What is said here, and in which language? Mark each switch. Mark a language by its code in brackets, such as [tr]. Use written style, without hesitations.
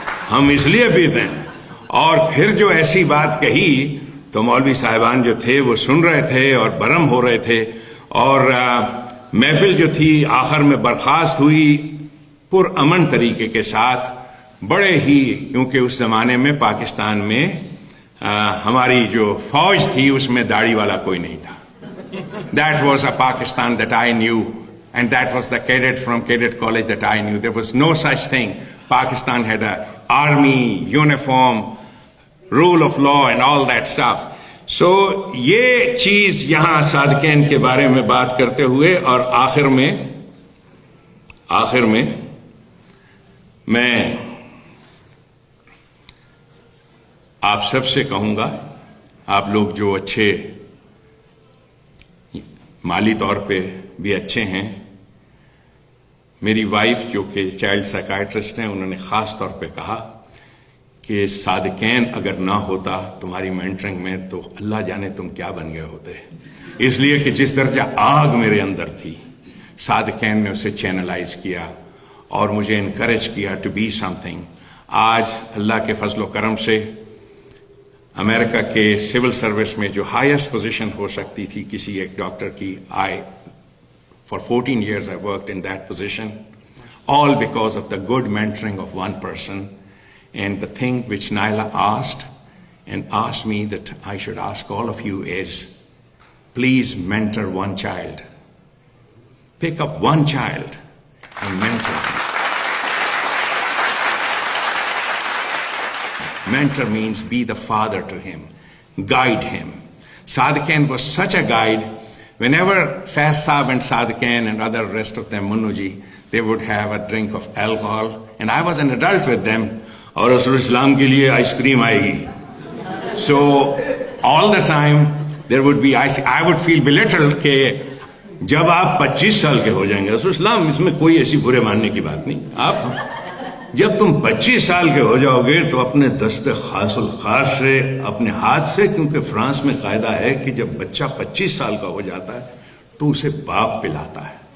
[ur] ہم اس لیے پیتے ہیں۔ اور پھر جو ایسی بات کہی تو مولوی صاحبان جو تھے وہ سن رہے تھے اور برہم ہو رہے تھے، اور محفل جو تھی آخر میں برخاست ہوئی پرامن طریقے کے ساتھ، بڑے ہی، کیونکہ اس زمانے میں پاکستان میں ہماری جو فوج تھی اس میں داڑھی والا کوئی نہیں تھا۔ [en] That was a Pakistan that I knew, and that was the cadet from cadet college that I knew. There was no such thing. Pakistan had an army, uniform, rule of law and all that stuff. [ur] So یہ چیز یہاں صادقین کے بارے میں بات کرتے ہوئے، اور آخر میں میں آپ سب سے کہوں گا، آپ لوگ جو اچھے مالی طور پہ بھی اچھے ہیں، میری وائف جو کہ چائلڈ سائیکائٹرسٹ ہیں، انہوں نے خاص طور پہ کہا کہ صادقین اگر نہ ہوتا تمہاری مینٹرنگ میں تو اللہ جانے تم کیا بن گئے ہوتے، اس لیے کہ جس درجہ آگ میرے اندر تھی صادقین نے اسے چینلائز کیا اور مجھے انکریج کیا [en] To be something. [ur] آج اللہ کے فضل و کرم سے امریکہ کے سول سروس میں جو ہائیسٹ پوزیشن ہو سکتی تھی کسی ایک ڈاکٹر کی، [en] for 14 years I worked in that position, all because of the good mentoring of one person. And the thing which Naila asked and asked me that I should ask all of you is, please mentor one child. Pick up one child and mentor him. Mentor means be the father to him, guide him. Sadequain was such a guide. Whenever Faiz Saab and Sadequain and other rest of them, Munnuji, they would have a drink of alcohol, and I was an adult with them. [ur] اور Asarulislam کے لیے ice cream آئے گی. [en] So all the time there would be I would feel belittled [ur] کہ جب آپ 25 سال کے ہو جائیں گے, Asarulislam اس میں کوئی ایسی برے ماننے کی بات نہیں, آپ جب تم 25 سال کے ہو جاؤ گے تو اپنے دست خاص الخاص سے, اپنے ہاتھ سے, کیونکہ فرانس میں قاعدہ ہے کہ جب بچہ 25 سال کا ہو جاتا ہے تو اسے باپ پلاتا ہے.